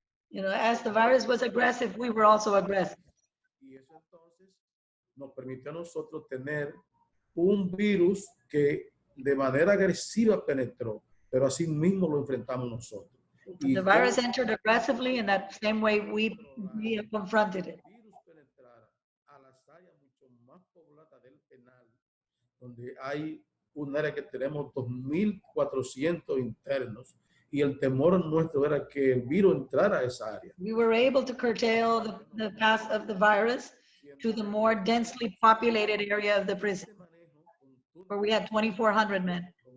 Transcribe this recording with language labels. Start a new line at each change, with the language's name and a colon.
English: You know, as the virus was aggressive, we were also aggressive.
Spanish: Y eso entonces nos permitió a nosotros tener un virus que de manera agresiva penetró, pero así mismo lo enfrentamos nosotros.
English: The virus entered aggressively, and that same way we confronted it.
Spanish: El virus penetrara a las áreas mucho más pobladas del penal, donde hay un área que tenemos 2.400 internos, y el temor nuestro era que el virus entrara a esa área.
English: We were able to curtail the path of the virus to the more densely populated area of the prison, where we had 2,400 men.